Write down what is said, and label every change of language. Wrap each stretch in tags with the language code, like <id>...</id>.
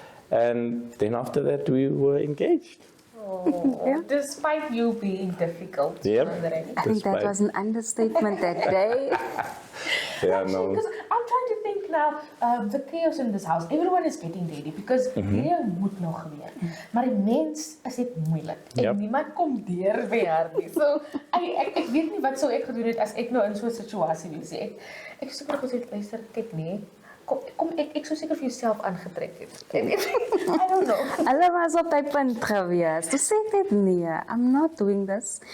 <en>And then after that, we were engaged. Oh, yeah. Despite you being difficult. Yep. I think that was an understatement that day. Yeah, actually, no. Because I'm trying to think now, the chaos in this house, everyone is getting ready because</en> <af>hierdie moet nog gebeur. Maar die mens is dit moeilik. En niemand kom deur by haar nie. So ek weet nie wat sou ek gedoen het as ek nou in so 'n situasie was. Ek sou seker gesê luister, kyk nee. Kom ek sou seker vir jouself aangetrek het.</af> <en>I don't know.</en> <af>Hulle was op die punt gewees. Toe sê ek net nee,</af> <en>I'm not doing this.</en>